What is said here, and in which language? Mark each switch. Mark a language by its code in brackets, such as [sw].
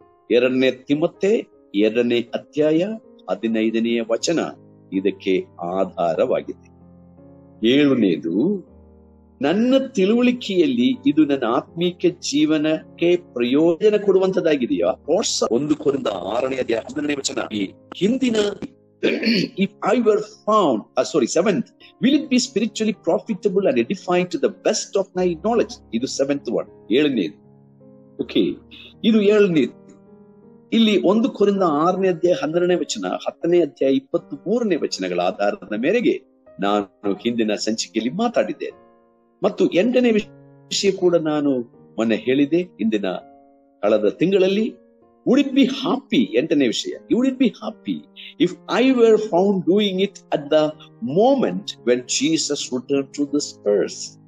[kn] 2 ತಿಮೊಥೆ 2ನೇ ಅಧ್ಯಾಯ 15ನೇ ವಚನ ಇದಕ್ಕೆ ಆಧಾರವಾಗಿದೆ. 7ನೇದು, ನನ್ನ ತಿಳುವಳಿಕೆಯಲ್ಲಿ ಇದು ನನ್ನ ಆತ್ಮೀಕ ಜೀವನಕ್ಕೆ ಪ್ರಯೋಜನ ಕೊಡುವಂತದ್ದಾಗಿದೆಯಾ? 1 ಕೊರಿಂಥ 6ನೇ ಅಧ್ಯಾಯ 11ನೇ ವಚನ ಈ ಹಿಂದಿನ [en] if I were found, 7th, will it be spiritually profitable and edifying to the best of my knowledge? [kn] ಇದು 7th one. 7ನೇದು. ಓಕೆ, ಇದು 7ನೇದು. ಇಲ್ಲಿ 1 ಕೊರಿಂಥ 6ನೇ ಅಧ್ಯಾಯ 12ನೇ ವಚನ, 10ನೇ ಅಧ್ಯಾಯ 23ನೇ ವಚನಗಳ ಆಧಾರದ ಮೇರೆಗೆ ನಾನು ಹಿಂದಿನ ಸಂಚಿಕೆಯಲ್ಲಿ ಮಾತಾಡಿದ್ದೇನೆ. ಮತ್ತು 8ನೇ ವಿಷಯ ಕೂಡ ನಾನು ಮೊನ್ನೆ ಹೇಳಿದೆ ಹಿಂದಿನ ಕಳೆದ ತಿಂಗಳಲ್ಲಿ. [en] would it be happy, [kn] 8ನೇ ವಿಷಯ, [en] Would it be happy if I were found doing it at the moment when Jesus return to this earth.